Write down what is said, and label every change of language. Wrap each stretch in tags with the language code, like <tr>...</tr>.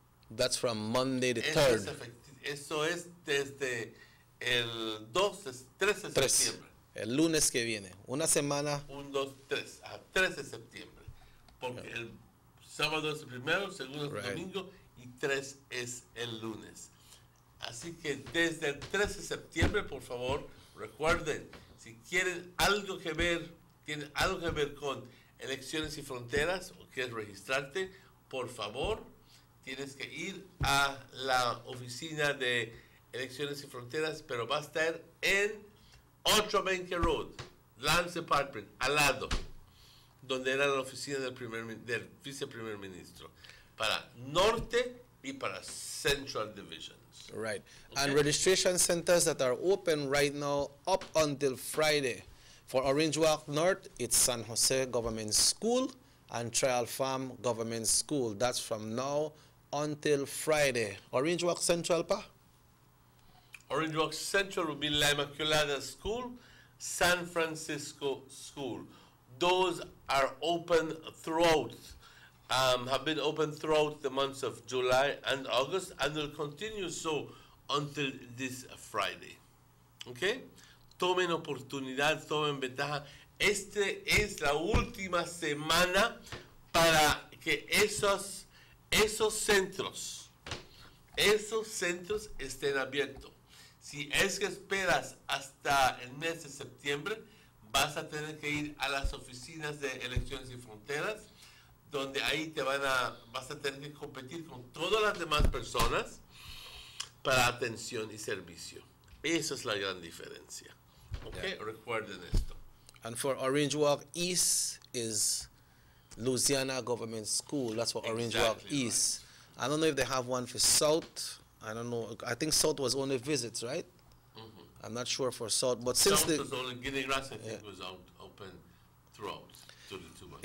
<en>That's from Monday the 3rd.</en> <es>Eso es desde el 13 de septiembre. El lunes que viene. Una semana. 1, 2, 3. A 3 de septiembre. Porque el sábado es el primero, el segundo es el domingo y 3 es el lunes. Así que desde el 13 de septiembre, por favor, recuerden, si quieren algo que ver, tienen algo que ver con elecciones y fronteras o quieres registrarte, por favor, tienes que ir a la oficina de elecciones y fronteras, pero va a estar en 820 Road, Lands Department, al lado, donde era la oficina del viceprimer ministro, para Norte y para Central Divisions.</es> <en>Right. Okay. And registration centers that are open right now up until Friday. For Orange Walk North, it's San Jose Government School and Trial Farm Government School. That's from now until Friday. Orange Walk Central, pa? Orange Walk Central will be La Immaculada School, San Francisco School. Those are open throughout, have been open throughout the months of July and August, and will continue so until this Friday. Okay?</en> <es>Tomen oportunidad, tomen ventaja. Este es la última semana para que esos centros estén abiertos. Si es que esperas hasta el mes de septiembre, vas a tener que ir a las oficinas de elecciones y fronteras, donde ahí vas a tener que competir con todas las demás personas para atención y servicio. Esa es la gran diferencia.</es> <en>Okay, yeah.</en> <es>Recuerden esto.</es> <en>And for Orange Walk East is Louisiana Government School. That's what Orange Walk East. I don't know if they have one for South. I don't know. I think South was only visits, right? Mm-hmm. I'm not sure for South, but since South was only Guinea Grass, I think was open throughout 2 months.</en>